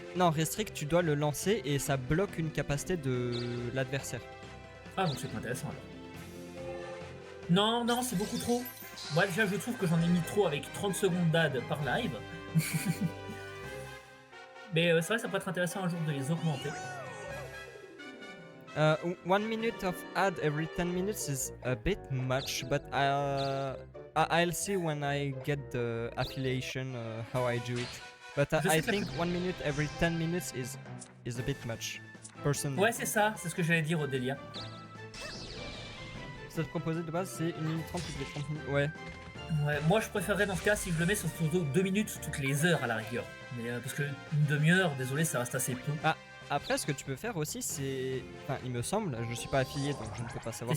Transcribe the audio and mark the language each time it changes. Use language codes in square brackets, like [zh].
[fr] Non, restrict, tu dois le lancer et ça bloque une capacité de l'adversaire. Ah, donc c'est pas intéressant alors. Non, non, c'est beaucoup trop. Moi déjà, je trouve que j'en ai mis trop avec 30 secondes d'ad par live. Mais c'est vrai que ça peut être intéressant un jour de les augmenter. [en] 1 minute of ad every 10 minutes is a bit much, but I'll see when I get the affiliation how I do it. But [fr] Je [en] I [fr] sais que [en] think 1 minute every 10 minutes is a bit much. Personally. [fr] Ouais, c'est ça, c'est ce que j'allais dire, Odélia. Ça te proposé de base, c'est 1 minute 30 toutes les 30 minutes. Ouais. Ouais, moi je préférerais dans ce cas si je le mets sur 2 minutes toutes les heures à la rigueur. Mais parce que une demi-heure, désolé, ça reste assez peu. Après, ce que tu peux faire aussi, c'est. Enfin, il me semble, je suis pas affilié donc je ne peux pas savoir